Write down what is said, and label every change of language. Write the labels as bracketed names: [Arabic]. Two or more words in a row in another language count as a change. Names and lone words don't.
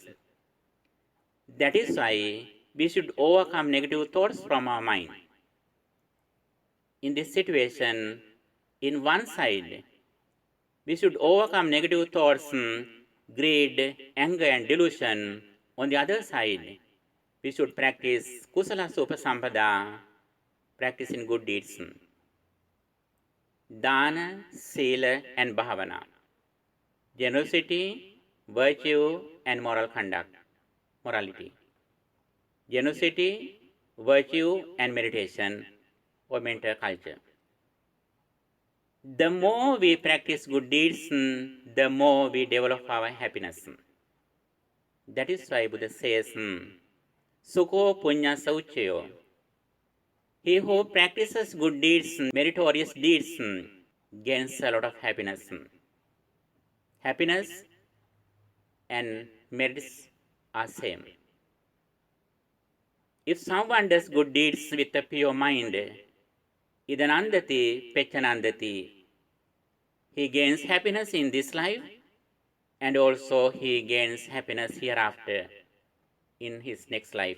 [English] That is why we should overcome negative thoughts from our mind. In this situation, in one side, we should overcome negative thoughts, greed, anger, and delusion. On the other side, we should practice [Pali] kusala supasampada, [English] practicing good deeds. [Pali] Dana, sila, and bhavana. [English] Generosity, virtue, and moral conduct. Morality. Generosity, virtue, and meditation, or mental culture. The more we practice good deeds, the more we develop our happiness. That is why Buddha says, [Pali] Sukho punya sauchayo. [English] He who practices good deeds, meritorious deeds, gains a lot of happiness. Happiness and merits are same. If someone does good deeds with a pure mind, [Pali] idanandati pechanandati, [English] he gains happiness in this life and also he gains happiness hereafter in his next life.